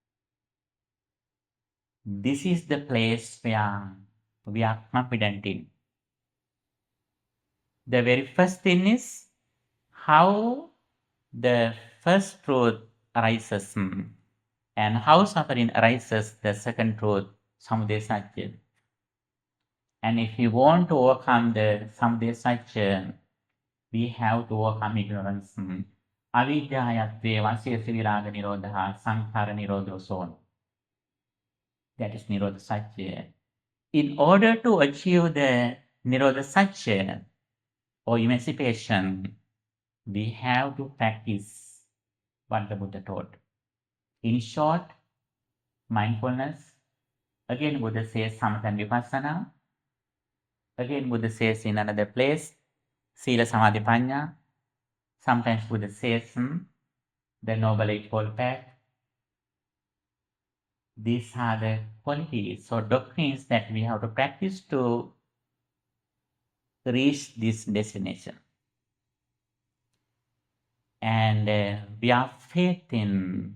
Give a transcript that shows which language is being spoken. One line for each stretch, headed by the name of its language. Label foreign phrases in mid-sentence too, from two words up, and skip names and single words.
English: This is the place where we are confident in. The very first thing is how the first truth arises and how suffering arises, the second truth,
Sanskrit: samudaya satya.
English: And if we want to overcome the
Sanskrit: samudaya satya,
English: we have to overcome ignorance.
Sanskrit: Avidyayatve vasya viraga nirodha sankhara nirodho so.
English: That is
Sanskrit: nirodha satya.
English: In order to achieve the
Sanskrit: nirodha satya
English: or emancipation, we have to practice what the Buddha taught. In short, mindfulness. Again, Buddha says samatha and vipassana. Again, Buddha says in another place,
Pali: sila samadhi panya.
English: Sometimes Buddha says the Noble Eightfold Path. These are the qualities or doctrines that we have to practice to reach this destination. And we have faith in.